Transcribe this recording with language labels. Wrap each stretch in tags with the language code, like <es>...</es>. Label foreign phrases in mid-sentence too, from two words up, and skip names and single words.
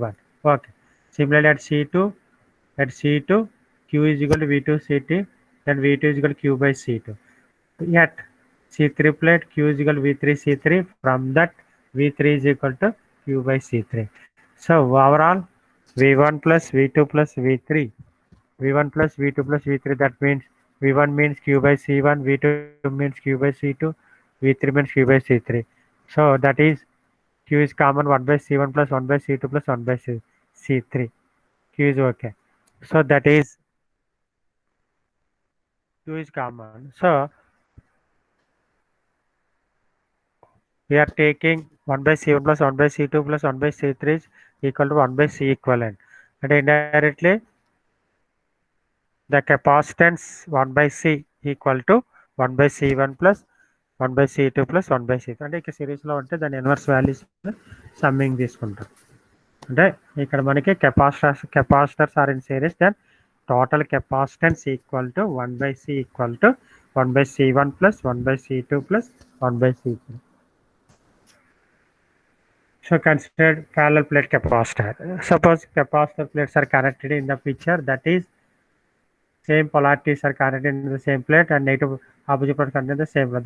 <en>Okay. Similarly at C2 Q is equal to V2 C2, then V2 is equal to Q by C2. At C3 plate Q is equal to V3 C3. From that V3 is equal to Q by C3. So overall V1 plus V2 plus V3, V1 plus V2 plus V3, that means V1 means Q by C1, V2 means Q by C2, V3 means Q by C3. So that is Q is common 1 by C1 plus 1 by C2 plus 1 by C3. Q is okay. So that is Q is common. So we are taking 1 by C1 plus 1 by C2 plus 1 by C3 is equal to 1 by C equivalent. And indirectly the capacitance 1 by C equal to 1 by C1 plus 1 by C2 plus 1 by C3.</en> <te>అంటే ఇక్కడ సిరీస్లో ఉంటే దాని</te> <en>inverse values summing</en> <te>తీసుకుంటాం. అంటే ఇక్కడ మనకి</te> <en>capacitors are in series, then total capacitance equal to 1 by C equal to 1 by C1 plus 1 by C2 plus 1 by C3. So consider parallel plate capacitor. Suppose capacitor plates are connected in the picture, that is same polarities are connected in the same plate and negative opposite poles connected in the same plate.</en>